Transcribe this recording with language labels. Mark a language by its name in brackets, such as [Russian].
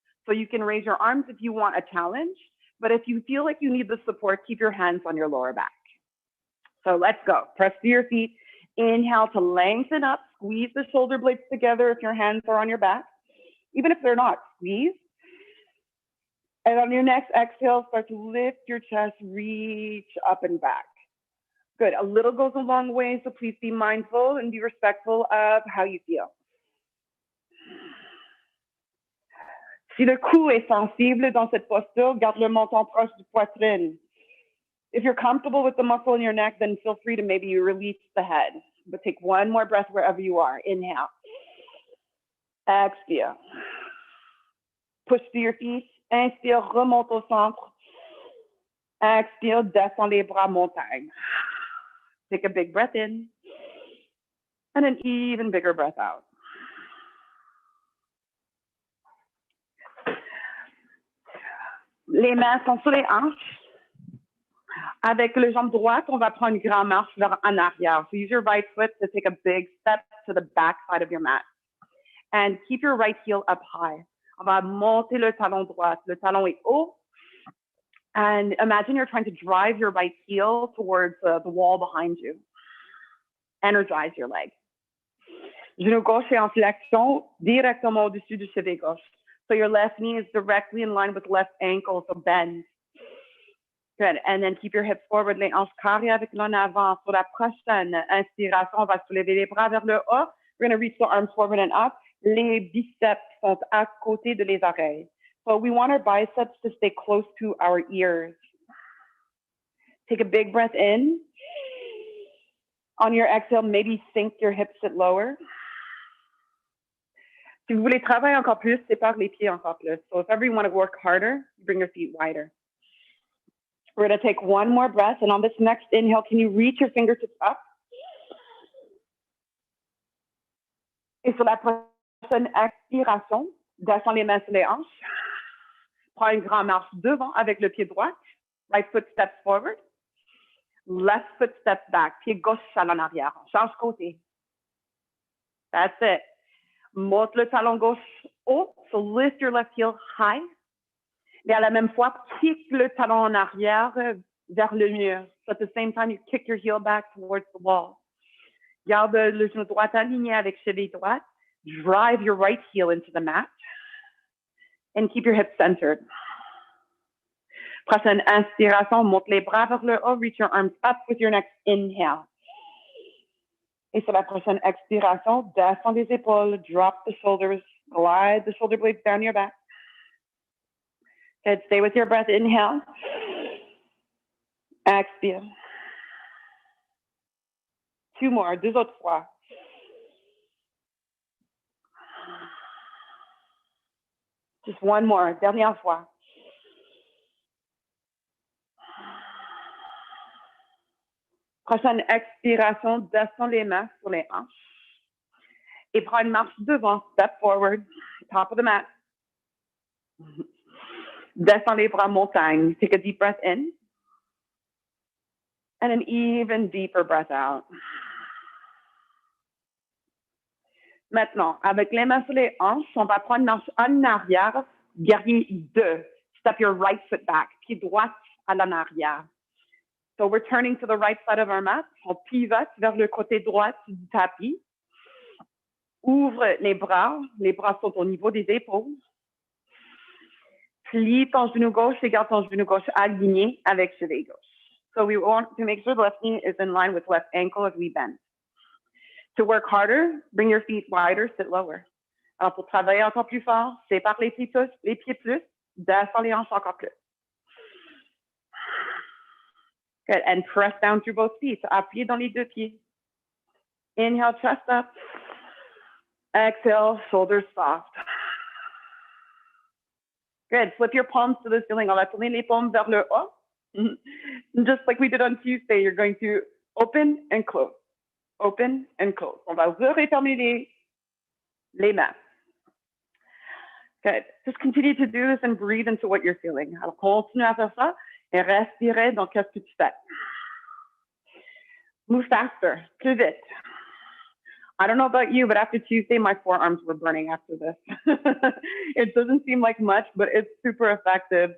[English] So you can raise your arms if you want a challenge, but if you feel like you need the support, keep your hands on your lower back. So let's go. Press to your feet. Inhale to lengthen up. Squeeze the shoulder blades together if your hands are on your back. Even if they're not, squeeze. And on your next exhale, start to lift your chest, reach up and back. Good. A little goes a long way, so please be mindful and be respectful of how you feel. [French] Si le cou est sensible dans cette posture, garde le menton proche du poitrine. [English] If you're comfortable with the muscle in your neck, then feel free to maybe release the head. But take one more breath wherever you are. Inhale. [French] Expire. [English] Push to your feet. [French] Inspire, remonte au centre. Expire, descend les bras, montagne. [English] Take a big breath in. And an even bigger breath out. [French] Les mains sont sur les hanches. Avec le jambe droite, on va prendre une grande marche vers en arrière. [English] So use your right foot to take a big step to the back side of your mat. And keep your right heel up high. [French] On va monter le talon droit. Le talon est haut. [English] And imagine you're trying to drive your right heel towards the wall behind you. Energize your leg. [French] Genou gauche est en flexion directement au-dessus du cheveu gauche. [English] So your left knee is directly in line with left ankle, so bend. Good. And then keep your hips forward, [French] les hanches carrées avec l'en avant. Sur la prochaine inspiration, on va soulever les bras vers le haut. [English] We're going to reach the arms forward and up. [French] Les biceps sont à côté de les oreilles. [English] So we want our biceps to stay close to our ears. Take a big breath in. On your exhale, maybe sink your hips sit lower. [French] Si vous voulez travailler encore plus, sépare les pieds encore plus. [English] So if ever you want to work harder, bring your feet wider. We're going to take one more breath. And on this next inhale, can you reach your fingertips up? [French] Et sur la prochaine expiration, descends les mains sur les hanches. Prends une grande marche devant avec le pied droit. [English] Right foot steps forward. Left foot steps back. [French] Pied gauche à en arrière. Change côté. [English] That's it. [French] Monte le talon gauche haut. [English] So lift your left heel high. [French] Et à la même fois, kick le talon en arrière vers le mur. [English] So at the same time, you kick your heel back towards the wall. [French] Garde le genou droit aligné avec cheville droite. [English] Drive your right heel into the mat. And keep your hips centered. [French] Prochaine inspiration, monte les bras vers le haut. [English] Reach your arms up with your next inhale. [French] Et sur la prochaine expiration, descends les épaules. [English] Drop the shoulders. Glide the shoulder blades down your back. Good. Stay with your breath. Inhale. [French] Expire. [English] Two more. [French] Deux autres fois. [English] Just one more. [French] Dernière fois. Prochaine expiration, descends les mains sur les hanches. Et prends une marche devant. [English] Step forward. Top of the mat. [French] Descends les bras montagne. [English] Take a deep breath in. And an even deeper breath out. [French] Maintenant, avec les mains sur les hanches, on va prendre une marche en arrière, guerrier 2. [English] Step your right foot back, [French] pied droit à l'en arrière. [English] So we're turning to the right side of our mat. [French] On pivote vers le côté droit du tapis. Ouvre les bras sont au niveau des épaules. Plie ton genou gauche et garde ton genou gauche aligné avec cheville gauche. [English] So we want to make sure the left knee is in line with left ankle as we bend. To work harder, bring your feet wider, sit lower. [French] Alors, pour travailler encore plus fort, sépare les pieds plus, descends les hanches encore plus. [English] Good. And press down through both feet. [French] Appuyez dans les deux pieds. [English] Inhale, chest up. Exhale, shoulders soft. Good. Flip your palms to the ceiling. [French] On va tourner les paumes vers le haut. [English] Just like we did on Tuesday, you're going to open and close. Open and close. [French] On va ouvrir et fermer les mains. [English] Good. Just continue to do this and breathe into what you're feeling. [French] Alors, continue à faire ça et respirez dans qu'est-ce que tu fais. [English] Move faster, [French] plus vite. [English] I don't know about you, but after Tuesday, my forearms were burning after this. It doesn't seem like much, but it's super effective.